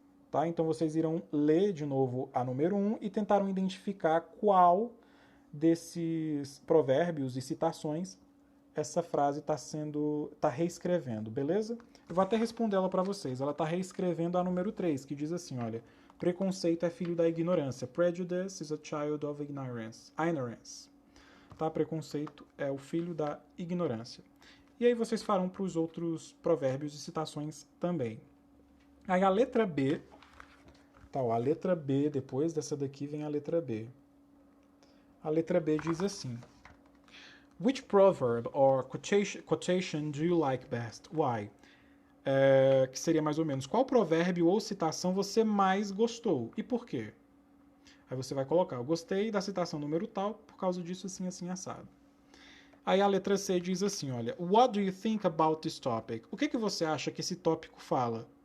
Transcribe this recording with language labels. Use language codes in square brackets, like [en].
[pt] Tá? Então vocês irão ler de novo a número 1 e tentaram identificar qual desses provérbios e citações essa frase está reescrevendo, beleza? Eu vou até responder ela para vocês. Ela está reescrevendo a número 3, que diz assim, olha, preconceito é filho da ignorância. [en] Prejudice is a child of ignorance. [pt] Tá? Preconceito é o filho da ignorância. E aí vocês farão para os outros provérbios e citações também. Aí a letra B, tá, ó, a letra B, depois dessa daqui vem a letra B. A letra B diz assim, which proverb or quotation do you like best? Why? Que seria mais ou menos, qual provérbio ou citação você mais gostou? E por quê? Aí você vai colocar, eu gostei da citação número tal, por causa disso, assim, assim, assado. Aí a letra C diz assim, olha, what do you think about this topic? O que você acha que esse tópico fala?